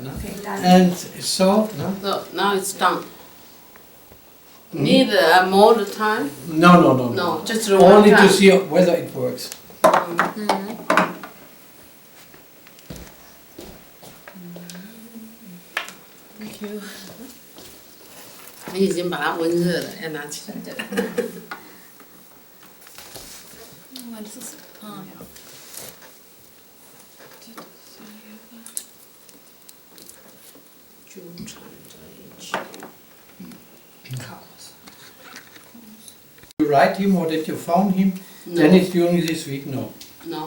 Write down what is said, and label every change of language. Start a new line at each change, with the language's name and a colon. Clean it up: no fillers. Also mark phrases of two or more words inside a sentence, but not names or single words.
English: No? And so, no? So now it's done. Need more time? No. No, just one Only time. to see whether it works. Thank you.
Chinese: 你已经把它温热了，要拿起来。
German: Moment, das ist. Ah, ja.
English: You write him or that you found him, then it's during this week, no. No.